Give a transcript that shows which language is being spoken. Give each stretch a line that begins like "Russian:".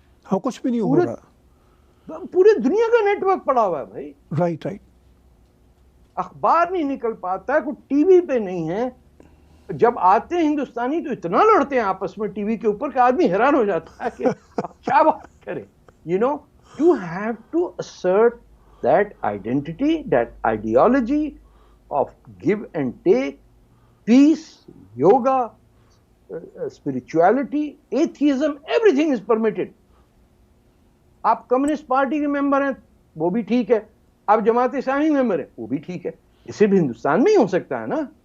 Urdu: ہاں کچھ بھی نہیں ہو رہا. پورے دنیا کا نیٹ ورک پڑا ہوا ہے بھائی. Right right. اخبار نہیں نکل پاتا ہے، کوئی ٹی وی پہ نہیں ہے. جب آتے ہیں ہندوستانی تو اتنا لڑتے ہیں آپس میں ٹی وی کے اوپر کہ آدمی حیران ہو جاتا ہے کہ کیا بات کریں.
English: You have to assert that identity, that ideology of give and take, peace, yoga, spirituality, atheism, everything is permitted.
Urdu: آپ کمیونسٹ پارٹی کے ممبر ہیں وہ بھی ٹھیک ہے، آپ جماعت اسلامی ممبر ہیں وہ بھی ٹھیک ہے. اسے بھی ہندوستان میں ہی ہو سکتا ہے نا.